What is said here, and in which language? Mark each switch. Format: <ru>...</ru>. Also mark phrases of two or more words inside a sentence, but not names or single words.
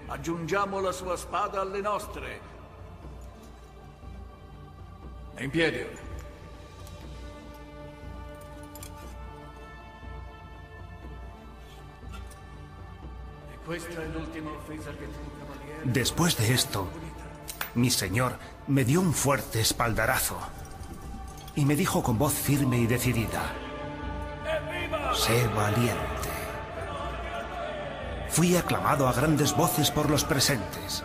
<it>Aggiungiamo la sua spada alle nostre. È in piedi ora. E questa è l'ultima offesa che tu, cavaliere...</it> <es>Después de esto, mi señor me dio un fuerte espaldarazo y me dijo con voz firme y decidida: sé valiente. Fui aclamado a grandes voces por los presentes.</es>